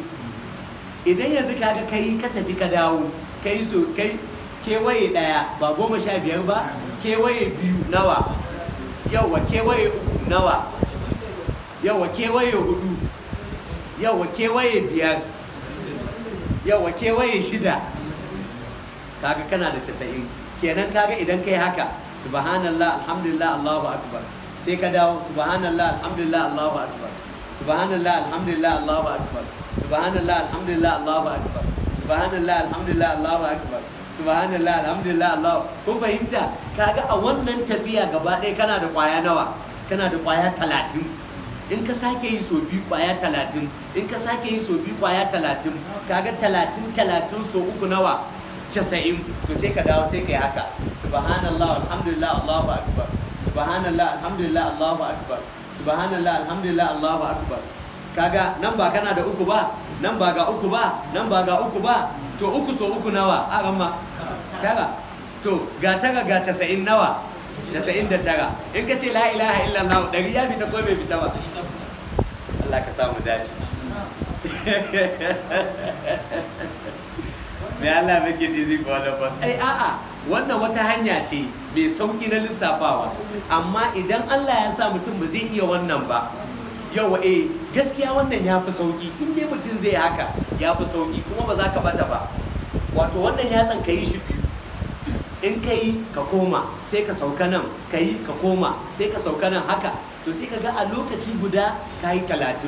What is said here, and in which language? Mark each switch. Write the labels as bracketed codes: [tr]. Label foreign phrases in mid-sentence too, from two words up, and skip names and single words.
[ha] idan yanzu kaga kai ka tafi ka dawo kai so kai kewaye 1 ba 15 ba, kewaye 2 nawa, yawa kewaye 3 nawa, yawa kewaye 4, yawa kewaye 5, yawa kewaye 6. kaga kana da 90 kenan. kaga idan kai haka [ar] سبحان الله الحمد لله الله أكبر, [ha] sai ka dawo [ar] سبحان الله الحمد لله الله أكبر، سبحان الله الحمد لله الله أكبر، سبحان الله الحمد لله الله أكبر، سبحان الله الحمد لله الله أكبر، سبحان الله الحمد لله الله. [ha] kun fahimta? kaga a wannan tafiya gaba ɗaya kana da ƙwaya nawa? kana da ƙwaya 30. in ka sake yi so 2 ƙwaya 30, in ka sake yi so 2 ƙwaya 30, kaga 30 so 3 nawa? 90. to sai ka dawo sai ka yi haka [ar] سبحان الله الحمد لله الله أكبر، سبحان الله الحمد لله الله أكبر، سبحان الله الحمد لله الله أكبر. [ha] kaga nan ba kana da 3 ba, nan ba ga 3 ba, nan ba ga 3 ba, to 3 so 3 nawa? a ramma 9. to ga 9 ga 90 nawa? 99. in ka ce [ar] لا إله إلا الله [ha] 100 ya fita ko bai fita ba? Allah ka samu dace. [en] May Allah make it easy for all of us. [ha] a'a wannan wata hanya ce mai sauki na lissafawa, amma idan Allah ya sa mutum ba zai iya wannan ba, yawa gaskiya wannan ya fi sauki. in dai mutum zai haka ya fi sauki kuma ba za ka bata ba. wato wannan yatsan ka yi shi 2, in ka yi ka koma sai ka sauka nan, ka yi ka koma sai ka sauka nan, haka to sai ka ga a lokaci guda ka yi 30.